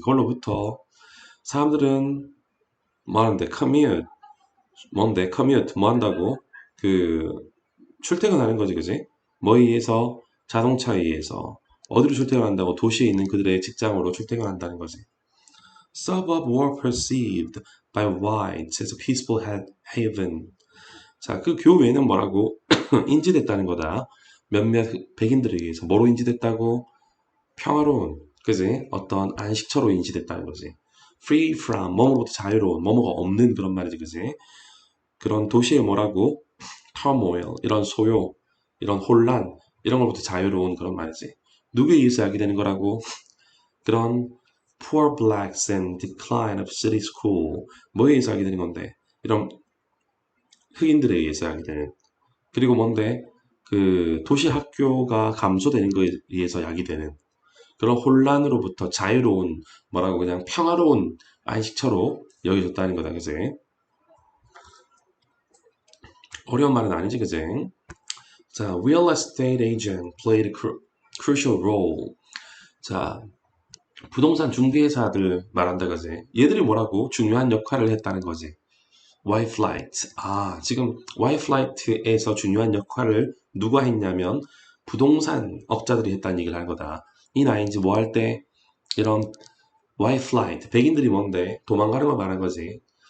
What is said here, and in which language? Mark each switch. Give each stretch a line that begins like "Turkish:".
Korean: 그걸로부터 사람들은 뭐 하는데, commute, 뭔데, commute, 뭐 한다고? 그, 출퇴근하는 거지, 그지? 뭐에 의해서? 자동차에 의해서. 어디로 출퇴근한다고? 도시에 있는 그들의 직장으로 출퇴근한다는 거지.
English: Suburb were perceived by whites as a peaceful haven.
Korean: 자, 그 교외는 뭐라고? 인지됐다는 거다. 몇몇 백인들에 의해서 뭐로 인지됐다고? 평화로운, 그지? 어떤 안식처로 인지됐다는 거지.
English: Free from,
Korean: 뭐뭐로부터 자유로운, 뭐뭐가 없는 그런 말이지, 그지? 그런 도시의 뭐라고? turmoil, 이런 소요, 이런 혼란, 이런 것부터 자유로운 그런 말이지. 누구에 의해서 알게 되는 거라고? 그런
English: poor blacks and decline of city school,
Korean: 뭐에 의해서 알게 되는 건데? 이런 흑인들에 의해서 하게 되는. 그리고 뭔데? 그 도시 학교가 감소되는 거에 의해서 야기되는 그런 혼란으로부터 자유로운 뭐라고 그냥 평화로운 안식처로 여겨졌다는 거다, 그지? 어려운 말은 아니지, 그지?
English: 자, real estate agent played a crucial role.
Korean: 자, 부동산 중개사들 말한다, 그지? 얘들이 뭐라고? 중요한 역할을 했다는 거지.
English: Yflight.
Korean: 아, 지금 Yflight에서 중요한 역할을 누가 했냐면 부동산 업자들이 했다는 얘기를 하는 거다. 이 나인지 뭐 할 때 이런 Yflight, 백인들이 뭔데 도망가는 걸 말한 거지.